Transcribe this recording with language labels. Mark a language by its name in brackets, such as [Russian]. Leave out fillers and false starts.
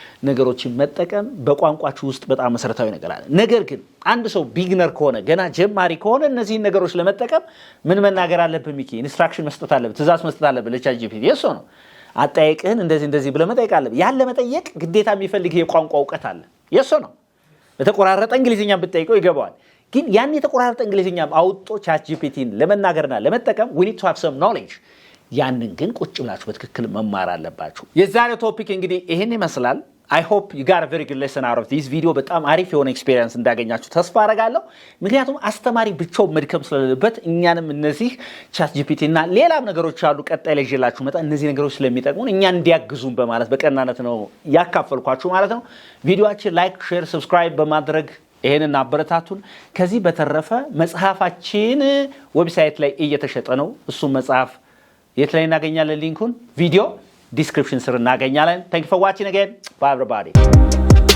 [Amharic] ነገሮችን መጠቀም በቋንቋችሁ ውስጥ በጣም መሰረታዊ ነገር አለ ነገር ግን አንድ ሰው ቢግነር ከሆነ ገና ጀማሪ ከሆነ እነዚህ ነገሮች ለመጠቀም ምን መናገር አለበት ሚኪ ኢንስትራክሽን መስጠት አለበት ትእዛዝ መስጠት አለበት ለChatGPT የሶ ነው አጣይቅህን እንደዚህ ብለ መጠየቅ አለበት ያን ለመጠየቅ ግዴታ የሚፈልግ የቋንቋ ዕውቀት አለ የሶ ነው በተቆራረጠ እንግሊዝኛ ብትጠይቀው ይገባዋል ግን ያን የተቆራረጠ እንግሊዝኛ አውጥቶ ChatGPTን ለመናገርና ለመጠቀም [English] we need to have some knowledge [Amharic] ያንን ግን ቁጭ ብላችሁ በትክክል መማር አለባችሁ የዛሬው ቶፒክ እንግዲህ ይሄን ይመስላል [English] I hope you got a very good lesson out of this video. [Amharic] በጣም አሪፍ የሆነ ኤክስፒሪየንስ እንዳገኛችሁ ተስፋ አደርጋለሁ። ምክንያቱም አስተማሪ ብቻው መድከም ስለሌለበት እኛንም እነዚህ ቻት ጂፒቲ እና ሌላም ነገሮች አሉ ቀጣይ ላይ ይዤላችሁ መጣ እነዚህ ነገሮች ስለሚጠቅሙን እኛን እንዲያግዙን በማለት በቀናነት ነው ያካፈልኳችሁ ማለት ነው። ቪዲዮአችን ላይክ፣ ሼር፣ ሰብስክራይብ በማድረግ ይሄንን አበረታቱን። ከዚህ በተረፈ መጽሐፋችን ዌብሳይት ላይ እየተሸጠ ነው። እሱ መጽሐፍ የት ላይ እናገኛለን? ሊንኩን ቪዲዮ description sir naganyalen. [English] Thank you for watching again. Bye everybody.